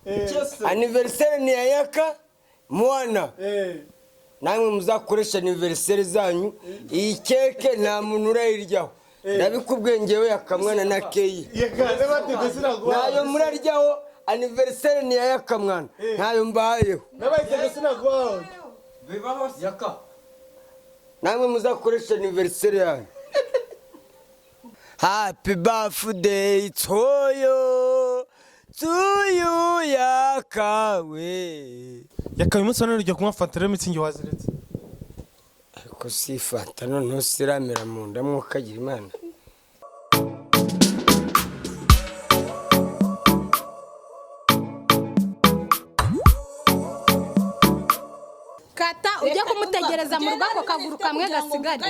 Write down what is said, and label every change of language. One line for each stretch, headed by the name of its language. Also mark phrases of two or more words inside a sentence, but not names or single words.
Kinyarwanda: Anniversaire ni ya Yaka mwana. Namwe muzakoresha anniversaire zanyu. Iyi keke nta muntu urayiryaho. Ndabikubwiye ngewe Yaka mwana na Keyi. Nayo muraryaho anniversaire ni ya Yaka mwana. Nayo mbayeho. Bibaho Yaka. Namwe muzakoresha anniversaire yanyu.
English: Happy birthday to you Yaka we.
Kinyarwanda: Yaka uyu munsi none ujya kunywa fanta rero mitsingi waziretse. Ariko si fanta none siramera mu nda mwokagira Imana. Kata ujya kumutegereza mu rugo ako kaguru kamwe gasigara.